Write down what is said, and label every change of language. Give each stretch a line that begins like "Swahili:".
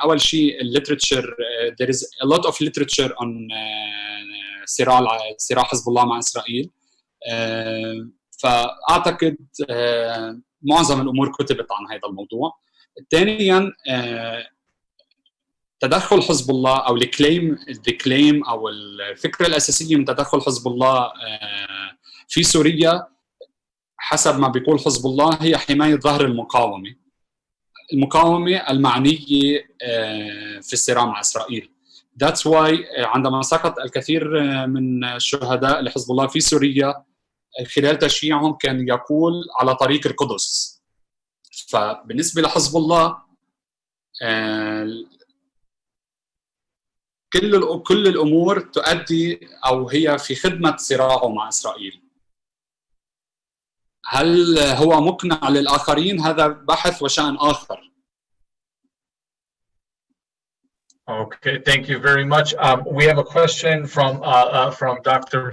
Arabic: أول شيء
English: literature, there is a lot of literature on
Arabic: صراع حزب الله مع إسرائيل. فأعتقد معظم الأمور كتبت عن هذا الموضوع. ثانياً تدخل حزب الله أو الكليم أو الفكرة الأساسية من تدخل حزب الله في سوريا حسب ما بيقول حزب الله هي حماية ظهر المقاومة المعنية في الصراع مع إسرائيل.
English: That's why
Arabic: عندما سقط الكثير من الشهداء لحزب الله في سوريا خلال تشييعهم كان يقول على طريق القدس. فبالنسبة لحزب الله كل الأمور تؤدي أو هي في خدمة صراعه مع إسرائيل. هل هو مقنع للآخرين؟ هذا بحث وشأن آخر.
English: Okay, thank you very much. We have a question from Dr.